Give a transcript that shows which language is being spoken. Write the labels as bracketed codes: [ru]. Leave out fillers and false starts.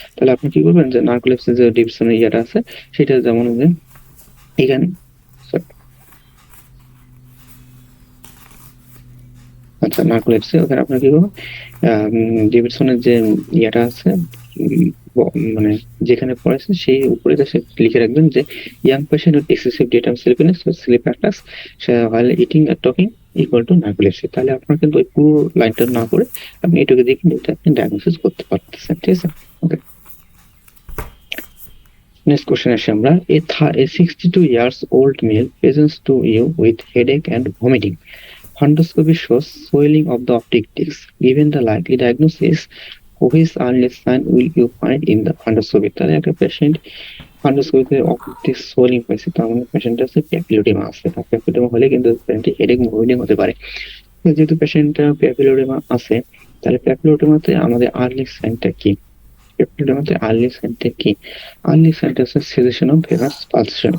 [bn] তাহলে আপনি কি করবেন যে নার্কোলেপসি যে ডিভিশনের ইয়াটা আছে সেটা যেমন যে এখানে, আচ্ছা নার্কোলেপসি ওখানে আপনার কি করবেন, ডেভিডসনের যে ইয়াটা আছে মানে যেখানে পড়েছে সেই উপরে সে লিখে রাখবেন যে [en] Young patient with excessive daytime sleepiness, sleep attacks while eating আর talking equal to narcolepsy. [bn] তাহলে আপনার কিন্তু ওই পুরো লাইনটা না করে আপনি এটুকু দেখে এটা আপনি ডায়াগনোসিস করতে পারতেছেন, ঠিক আছে? ওকে, নেক্সট কোশ্চেন আসি আমরা। [en] A 62 years old male presents to you with headache and vomiting. Fundoscopy shows swelling of the optic disc. Given the likely diagnosis, which early sign will you find in the fundoscopy? [bn] তাহলে একটা patient ফান্ডোস্কোপিতে optic সোলিং পাইছে, তার মানে পেশেন্টের আছে প্যাপিলোডিমা আছে। প্যাপিলোডিমা হলে কিন্তু পেশেন্টের হেডেক ভমিটিং হতে পারে। যেহেতু পেশেন্টের প্যাপিলোডিমা আছে, তাহলে প্যাপিলোডিমাতে আমাদের আর্লি সাইনটা কি? প্যাপিলোডিমাতে আর্লি সাইনটা কি? আর্লি সাইনটা হচ্ছে [en] Cessation of venous pulsation.